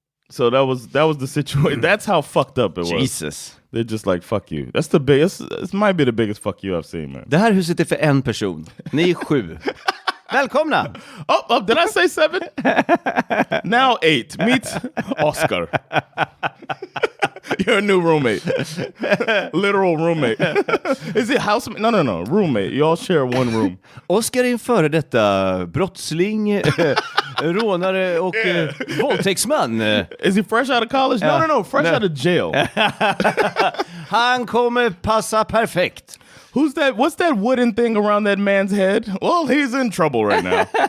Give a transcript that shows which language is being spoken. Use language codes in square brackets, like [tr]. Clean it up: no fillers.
[en] So that was the situation. That's how fucked up it was. Jesus. They're just like, fuck you. That's the biggest. This might be the biggest fuck you I've seen, man. [sv] Det här huset är för en person. Ni är 7. Välkomna! [en] Oh, did I say 7? Now 8. Meet Oscar. You're a new roommate. Literal roommate. Is it housemate? No. Roommate. You all share one room. [sv] Oscar är en före detta brottsling, rånare och våldtäktsman. [en] Is he fresh out of college? No. Fresh out of jail. [sv] Han kommer passa perfekt. [en] Who's that? What's that wooden thing around that man's head? Well, he's in trouble right now.